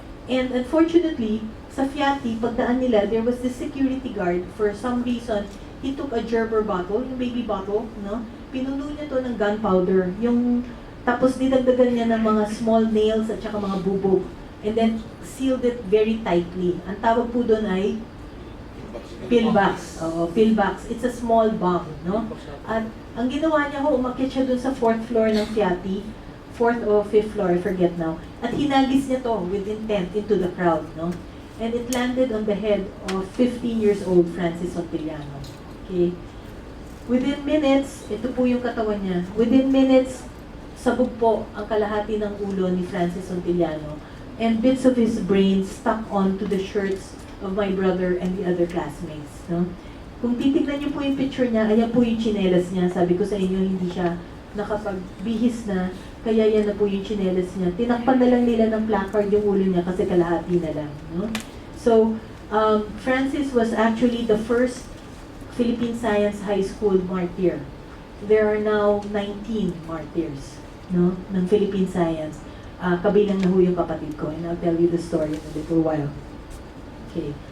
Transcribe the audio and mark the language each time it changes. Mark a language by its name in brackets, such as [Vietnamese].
[English] And unfortunately, [Filipino] sa Fiati, pagdaan nila, [English] there was this security guard. For some reason, he took a gerber bottle, yung baby bottle, no? [Filipino] Pinuno niya to ng gunpowder. Tapos dinagdagan niya ng mga small nails at saka mga bubog. [English] And then sealed it very tightly. [Filipino] Ang tawag po doon ay pillbox. Oo, pillbox. [English] It's a small bomb, [Filipino] no? At ang ginawa niya umakyat siya doon sa 4th floor ng Fiati, [English] 4th or 5th floor, I forget now. [Filipino] At hinagis niya to [English] with intent into the crowd, [Filipino] no? [English] And it landed on the head of 15 years old Francis Sontiliano. Okay? Within minutes, [Filipino] ito po yung katawan niya. Within minutes, sabog po ang kalahati ng ulo ni Francis Sontiliano. [English] And bits of his brain stuck onto the shirts of my brother and the other classmates. [Filipino] No? Kung titignan niyo po yung picture niya, ayan po yung tsinelas niya. Sabi ko sa inyo, hindi siya nakapagbihis na, kaya yan na po yung tsinelas niya. Tinakpan na lang nila ng placard yung ulo niya kasi kalahati na lang. No? [English] So, Francis was actually the first Philippine Science High School martyr. There are now 19 martyrs, no, ng Philippine Science. [Filipino] Kabilang na ho yung kapatid ko, [English] and I'll tell you the story in a little while. [Filipino] Okay.